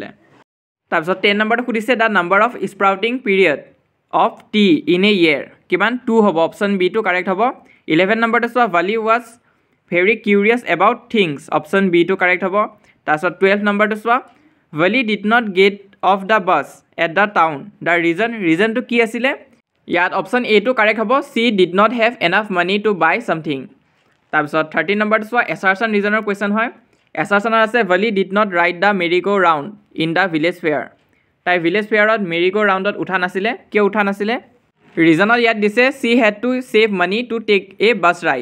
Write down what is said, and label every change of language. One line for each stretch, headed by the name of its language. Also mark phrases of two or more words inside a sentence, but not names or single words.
Assamese: তাৰপিছত 10 নম্বৰটো সুধিছে,
English: the number of sprouting period of tea in a year, কিমান?
Assamese: 2 হ'ব।
English: option Bটো correct
Assamese: হ'ব।
English: 11
Assamese: নম্বৰটো চোৱা,
English: Bhali was very curious about things. option Bটো correct
Assamese: হ'ব। তাৰপিছত 12 নম্বৰটো চোৱা,
English: Bhali did not get off the bus at the town, the reasonটো
Assamese: কি আছিলে?
English: ইয়াত option Aটো correct হ'ব, she did not have enough money to buy something.
Assamese: তাৰপিছত 13 নম্বৰটো চোৱা,
English: assertion reasonৰ question
Assamese: হয়। এছাৰচনত আছে,
English: Bhali did not ride the merry go round in the village fair.
Assamese: তাই
English: village fairত merry go roundত
Assamese: উঠা নাছিলে। কিয় উঠা নাছিলে? ৰিজনত ইয়াত দিছে,
English: she had to save money to take a bus ride.